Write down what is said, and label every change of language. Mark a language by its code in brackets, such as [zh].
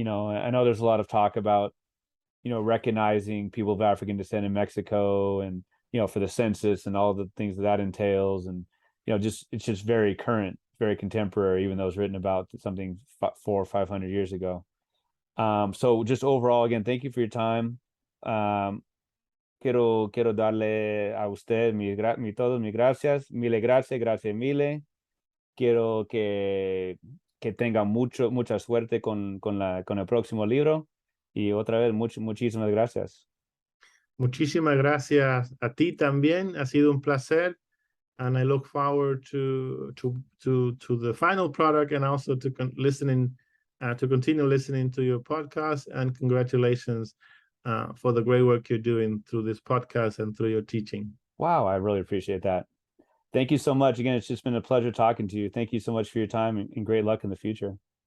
[en] I know there's a lot of talk about, recognizing people of African descent in Mexico, and for the census and all the things that entails, and it's just very current, very contemporary, even though it was written about something 400 or 500 years ago. So just overall, again, thank you for your time. [es] Quiero darle a usted mis gracias, gracias mille. Quiero que tenga mucha suerte con el próximo libro. Y otra vez, muchísimas gracias. Muchísimas gracias a ti también. Ha sido un placer. [en] And I look forward to the final product, and also to continue listening to your podcast. And congratulations for the great work you're doing through this podcast and through your teaching. Wow, I really appreciate that. Thank you so much. Again, it's just been a pleasure talking to you. Thank you so much for your time, and great luck in the future.